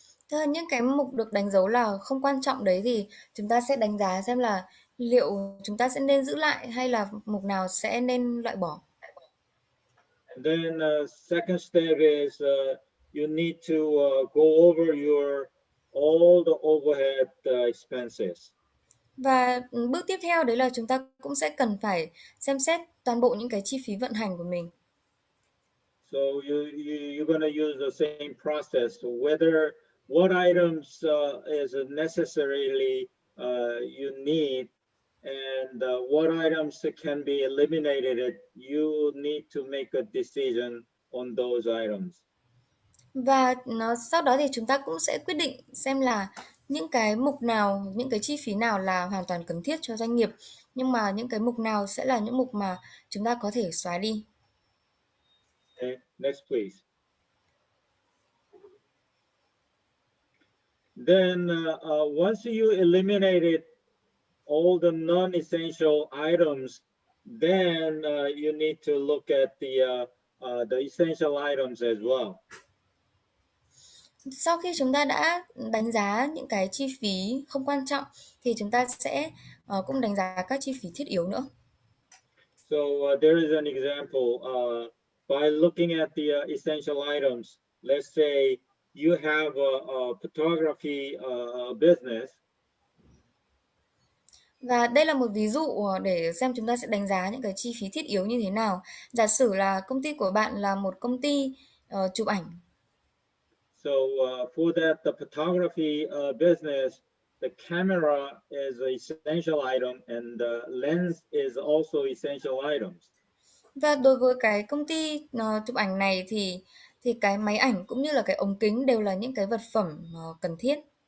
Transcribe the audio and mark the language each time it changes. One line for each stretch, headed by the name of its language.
Vietnamese: Thế là những cái mục được đánh dấu là không quan trọng đấy thì chúng ta sẽ đánh giá xem là liệu chúng ta sẽ nên giữ lại hay là mục nào sẽ nên loại bỏ.
English: And then second step is you need to go over all the overhead expenses.
Vietnamese: Và bước tiếp theo đấy là chúng ta cũng sẽ cần phải xem xét toàn bộ những cái chi phí vận hành của mình.
English: So you're gonna use the same process. So whether what items is necessarily you need and what items can be eliminated, you need to make a decision on those items.
Vietnamese: Và sau đó thì chúng ta cũng sẽ quyết định xem là những cái mục nào, những cái chi phí nào là hoàn toàn cần thiết cho doanh nghiệp, nhưng mà những cái mục nào sẽ là những mục mà chúng ta có thể xóa đi.
English: Okay, next please. Then once you eliminated all the non-essential items, then you need to look at the essential items as well.
Vietnamese: Sau khi chúng ta đã đánh giá những cái chi phí không quan trọng thì chúng ta sẽ cũng đánh giá các chi phí thiết yếu nữa.
English: So there is an example by looking at the essential items. Let's say you have a photography business.
Vietnamese: Và đây là một ví dụ để xem chúng ta sẽ đánh giá những cái chi phí thiết yếu như thế nào. Giả sử là công ty của bạn là một công ty chụp ảnh.
English: So for that, the photography business, the camera is an essential item and the lens is also essential items.
Vietnamese: Và đối với cái công ty chụp ảnh này thì cái máy ảnh cũng như là cái ống kính đều là những cái vật phẩm cần thiết.